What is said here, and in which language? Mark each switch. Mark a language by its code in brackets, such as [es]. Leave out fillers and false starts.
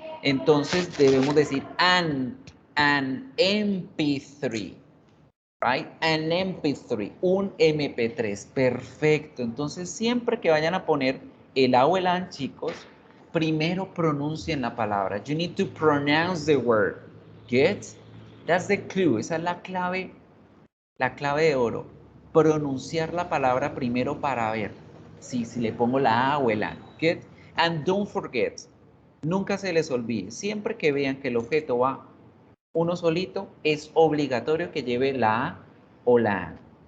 [es] Entonces debemos decir an MP3. Right? An MP3, un MP3. Perfecto. Entonces, siempre que vayan a poner el A o el AN, chicos, primero pronuncien la palabra. [en] You need to pronounce the word. Get? That's the clue. [es] Esa es la clave de oro. Pronunciar la palabra primero para ver si le pongo la A o el AN. Get? [en] And don't forget, [es] nunca se les olvide, siempre que vean que el objeto va uno solito, es obligatorio que lleve la A o la AN.